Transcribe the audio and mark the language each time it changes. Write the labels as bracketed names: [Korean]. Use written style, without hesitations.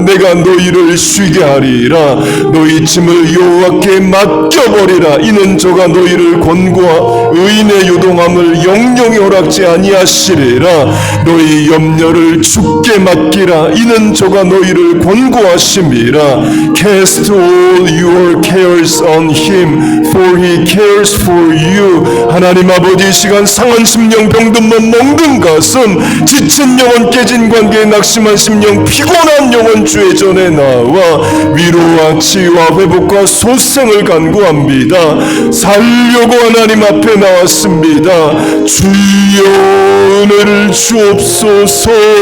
[Korean] 내가 너희를 쉬게 하리라. 너희 짐을 여호와께 맡겨버리라. 이는 저가 너희를 권고하 의인의 요동함을 영영히 허락지 아니하시리라. 너희 염려를 주께 맡기라. 이는 저가 너희를 권고하심이라. [English] Cast all your cares on him, for he cares for you. [Korean] 하나님 아버지, 이 시간 상한 심령, 병든 몸, 멍든 가슴, 지친 영혼, 깨진 관계에 낙심한 심령, 피곤한 영혼 주의 전에 나와 위로와 치유와 회복과 소생을 간구합니다. 살려고 하나님 앞에 나왔습니다. 주여 은혜를 주옵소서.